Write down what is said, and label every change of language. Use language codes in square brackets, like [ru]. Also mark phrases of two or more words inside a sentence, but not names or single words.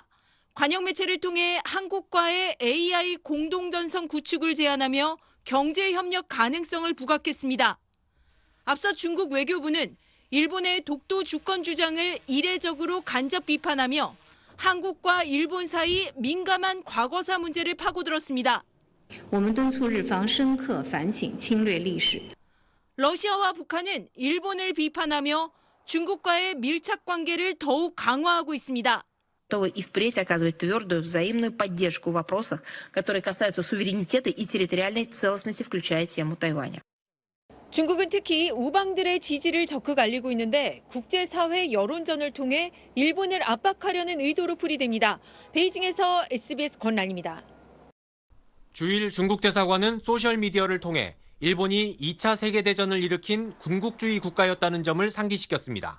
[ko] 관영 매체를 통해 한국과의 AI 공동전선 구축을 제안하며 경제 협력 가능성을 부각했습니다. 앞서 중국 외교부는 일본의 독도 주권 주장을 이례적으로 간접 비판하며 한국과 일본 사이 민감한 과거사 문제를 파고들었습니다. [zh] 我们敦促日方深刻反省侵略历史。 [ko] 러시아와 북한은 일본을 비판하며 중국과의 밀착 관계를 더욱 강화하고 있습니다. [ru] готовы и впредь оказывать твердую взаимную поддержку в вопросах, которые касаются суверенитета и территориальной целостности, включая тему Тайваня. [ko] 중국은 특히 우방들의 지지를 적극 알리고 있는데 국제사회 여론전을 통해 일본을 압박하려는 의도로 풀이됩니다. 베이징에서 SBS 권란입니다. 주일 중국 대사관은 소셜미디어를 통해 일본이 2차 세계대전을 일으킨 군국주의 국가였다는 점을 상기시켰습니다.